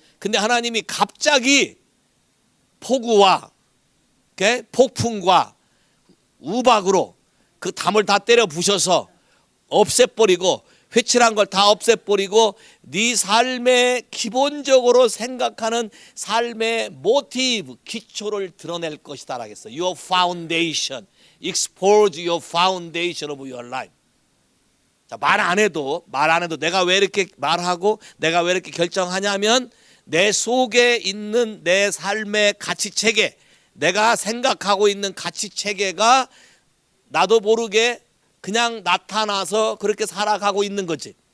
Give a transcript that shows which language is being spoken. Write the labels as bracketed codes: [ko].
[ko] 근데 하나님이 갑자기 폭우와 폭풍과 우박으로 그 담을 다 때려 부셔서 없애버리고 회칠한 걸 다 없애버리고 네 삶의 기본적으로 생각하는 삶의 모티브, 기초를 드러낼 것이다 라겠어. [en] Your foundation. Expose your foundation of your life. [ko] 자, 말 안 해도 내가 왜 이렇게 말하고 내가 왜 이렇게 결정하냐면 내 속에 있는 내 삶의 가치 체계, 내가 생각하고 있는 가치 체계가 나도 모르게 그냥 나타나서 그렇게 살아가고 있는 거지.